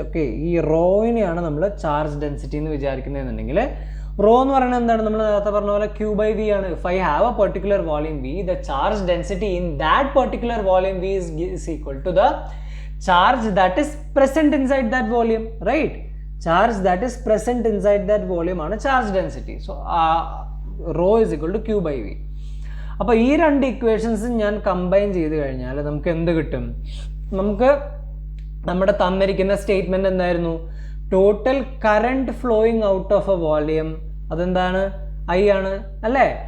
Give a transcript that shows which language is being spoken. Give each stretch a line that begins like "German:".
Malayalam: Okay, ഈ റോയിനെയാണ് നമ്മൾ charge density എന്ന് വിചാരിക്കുന്നതെന്നുണ്ടെങ്കിൽ റോ എന്ന് പറയുന്നത് എന്താണ്, നമ്മൾ നേരത്തെ പറഞ്ഞ പോലെ ക്യൂ ബൈ വി ആണ്.
English: If I have a particular volume V, the charge density in that particular volume V is equal to the charge that is present inside that volume, right? Charge that is present inside that volume
Malayalam: ആണ് charge density.
English: So rho is equal to Q by V.
Malayalam: അപ്പോൾ ഈ രണ്ട് equations ഞാൻ combine ചെയ്ത് കഴിഞ്ഞാൽ നമുക്ക് എന്ത് കിട്ടും, നമുക്ക് നമ്മുടെ തന്നിരിക്കുന്ന സ്റ്റേറ്റ്മെന്റ് എന്തായിരുന്നു,
English: total current flowing out of a volume
Malayalam: അതെന്താണ്, ഐ ആണ്, അല്ലേ.